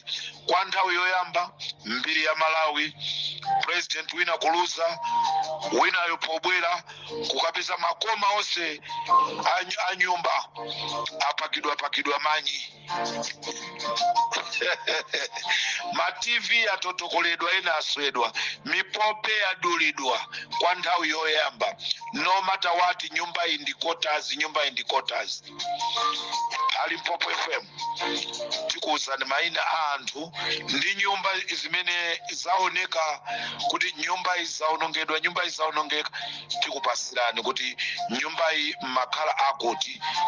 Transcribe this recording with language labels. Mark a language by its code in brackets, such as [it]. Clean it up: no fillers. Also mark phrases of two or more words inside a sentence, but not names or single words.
[ny] Kwa nthawi yoyamba mbiri ya Malawi, president wina kuluza, winayo pobwera kukapeza makoma onse a nyumba apakidwa manyi. Ma TV atotokoledwa ena aswedwa, mipope adulidwa kwa nthawi yoyamba. [en] no matter what, [ny] nyumba indi quarters. Limpopo FM tikuuzani maina anthu ndi nyumba zimene zaoneka kuti nyumba izaonongeka tikupasirani kuti nyumba iyi makhala akuti